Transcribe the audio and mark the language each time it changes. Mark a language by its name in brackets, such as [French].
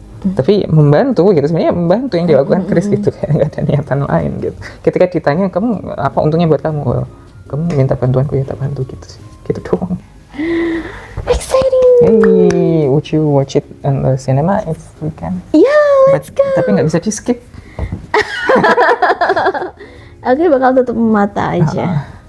[Indonesian] Tapi membantu gitu, sebenarnya membantu yang dilakukan Chris gitu, kayak nggak ada niatan lain gitu. Ketika ditanya kamu apa untungnya buat kamu, well, kamu minta bantuanku ya tak bantu gitu sih, gitu doang. [English] Exciting. Hey, would you watch it in the cinema if we can? Yeah, let's go. [Indonesian] Tapi nggak bisa di skip. Aku bakal tutup mata aja.